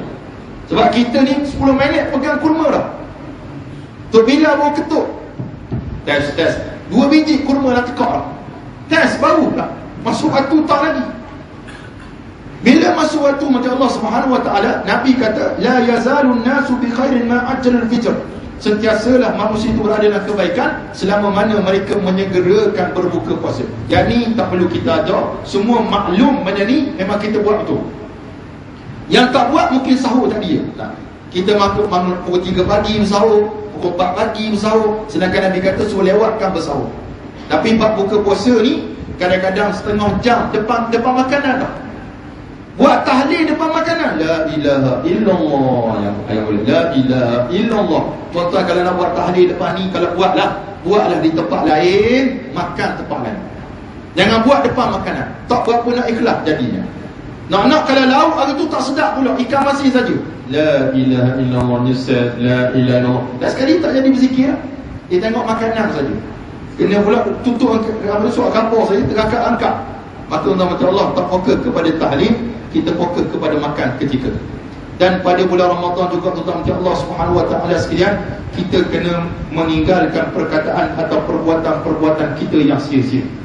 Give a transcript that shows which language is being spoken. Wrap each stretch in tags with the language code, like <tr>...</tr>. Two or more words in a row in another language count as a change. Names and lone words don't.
<ms>Sebab kita ni 10 minit pegang kurma dah. Tok bila baru ketuk. Test. 2 biji kurma dah tekak dah. Test baru dah. Masuk waktu tak lagi. Bila masuk waktu macam</ms> <ar>الله سبحانه وتعالى,</ar> <ms>Nabi kata,</ms> <ar>لا يزال الناس بخير ما عجلوا الفطر.</ar> <ms>Sentiasalah manusia itu berada dalam kebaikan selama mana mereka menyegerakan berbuka puasa. Yang ni tak perlu kita ajar, semua maklum benda ni, memang kita buat betul. Yang tak buat mungkin sahur tadi ya. Kita bangun pukul 3 pagi bersahur, pukul 4 pagi bersahur, sedangkan Nabi kata suruh lewatkan bersahur. Tapi bab buka puasa ni kadang-kadang setengah jam depan makanan dah. Buat tahlil depan makanan.</ms> <ar>لا إله إلا الله.</ar> <ms>Yang boleh.</ms> <ar>لا إله إلا الله.</ar> <ms>Tuan-tuan kalau nak buat tahlil depan ni, kalau buatlah di tempat lain, makan tempat lain. Jangan buat depan makanan. Tak berapa nak ikhlas jadinya. Nak kalau lauk hari tu tak sedap pula, ikan masin saja.</ms> <ar>لا إله إلا الله نصاب، لا إله إلا الله.</ar> <ms>Dah sekali tak jadi berzikir. Dia tengok makanan saja. Kena pula tutup surat kampung saja, terangkat angkat. Maka tuan-tuan Allah tak fokus kepada tahlil, kita fokus kepada makan ketika. Dan pada bulan Ramadan juga tuan-tuan</ms> <ar>الله سبحانه وتعالى</ar> <ms>sekalian, kita kena meninggalkan perkataan atau perbuatan-perbuatan kita yang sia-sia.</ms>